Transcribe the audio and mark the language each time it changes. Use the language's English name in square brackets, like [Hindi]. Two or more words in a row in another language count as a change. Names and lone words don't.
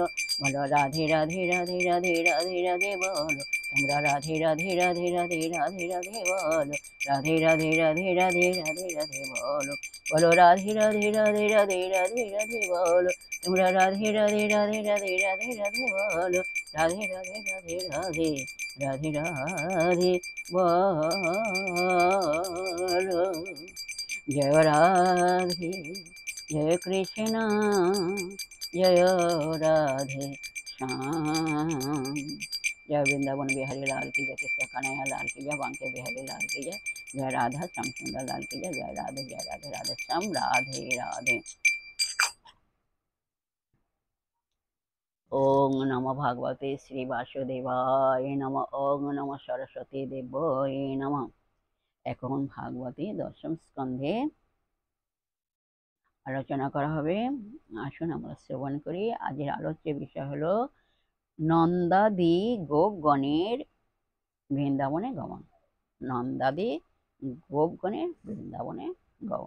[Bangla] বলো রাধে রাধে রাধে রাধে রাধে রাধে বলো, তোমরা রাধে রাধে রাধে রাধে রাধে রাধে বলো, রাধে রাধে রাধে রাধে রাধে রাধে বলো, বলো রাধে রাধে রাধে রাধে রাধে রাধে বলো, তোমরা রাধে রাধে রাধে রাধে রাধে রাধে বলো, রাধে রাধে রাধে রাধে রাধে রাধে বলো। [Hindi] जय राधे जय कृष्ण जय राधे श्याम। जय वृंदावन बिहारी लाल की जय, कृष्ण कन्हैया लाल की जय, बांके बिहारी लाल की जय, जय राधा श्याम सुंदर लाल की जय, जय राधे राधे श्याम राधे राधे। [Sanskrit] ओम नमो भगवते श्री वासुदेवाय नमः, ओम नमः सरस्वती देवाय नमः। [Bangla] এখন ভাগবতী দশম স্কন্ধে আলোচনা করা হবে, আসুন আমরা শ্রবণ করি। আজের আলোচ্য বিষয় হলো নন্দাদি গোপগণের বৃন্দাবনে গমন, নন্দাদি গোপগণের বৃন্দাবনে গমন।